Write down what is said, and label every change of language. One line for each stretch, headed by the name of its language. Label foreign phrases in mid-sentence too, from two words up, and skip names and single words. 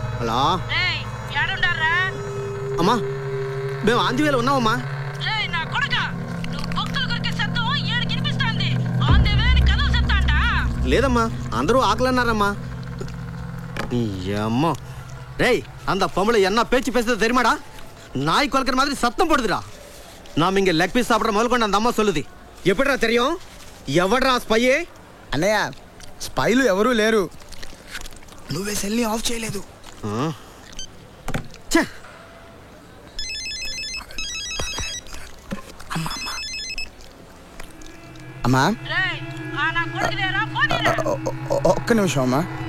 Telugu: హలో అమ్మా మేము ఆంధ్రవేలో ఉన్నామమ్మా. లేదమ్మా అందరూ ఆకలన్నారమ్మా. అమ్మో రేయ్
Tamil: அந்த பொம்பளை என்ன பேச்சு பேசுறது தெரியுமாடா? நாய் கொல்கிற மாதிரி சத்தம் போடுதுடா. நாம் இங்க
English: leg piece
Tamil: சாப்பிட முதல்கொண்டு அந்த அம்மா சொல்லுது. எப்படிடா தெரியும்?
Telugu: ఎవడ్రా స్పైయే? అన్నయ్య స్పైలు ఎవరూ లేరు. నువ్వే సెల్ని ఆఫ్ చేయలేదు. అమ్మా ఒక్క నిమిషం అమ్మా.